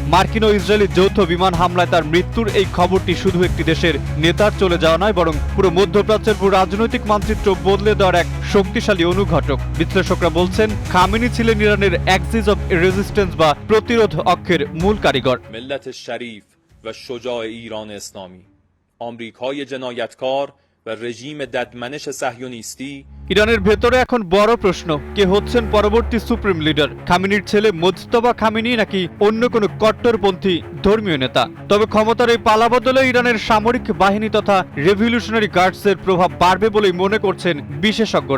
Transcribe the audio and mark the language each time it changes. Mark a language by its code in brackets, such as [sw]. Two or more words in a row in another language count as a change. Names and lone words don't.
[bn] মার্কিন ও ইসরায়েলি যৌথ বিমান হামলায় তার মৃত্যুর এই খবরটি শুধু একটি দেশের নেতার চলে যাওয়া নয়, বরং পুরো মধ্যপ্রাচ্যের রাজনৈতিক মানচিত্র বদলে দেওয়ার এক শক্তিশালী অনুঘটক। বিশ্লেষকরা বলছেন, খামেনি ছিলেন ইরানের অ্যাক্সিস অব রেজিস্ট্যান্স বা প্রতিরোধ অক্ষের মূল কারিগর। [fa] و شجاع ایران اسلامی آمریکای جنایتکار و رژیم ددمنش صهیونیستی। [bn] ইরানের ভেতরে এখন বড় প্রশ্ন, কে হচ্ছেন পরবর্তী [en] supreme leader, [bn] খামেনির ছেলে মোজতবা খামেনি নাকি অন্য কোনো কট্টরপন্থী ধর্মীয় নেতা? তবে ক্ষমতার এই পালাবদলে ইরানের সামরিক বাহিনী তথা রেভলিউশনারি গার্ডসের প্রভাব বাড়বে বলেই মনে করছেন বিশেষজ্ঞরা।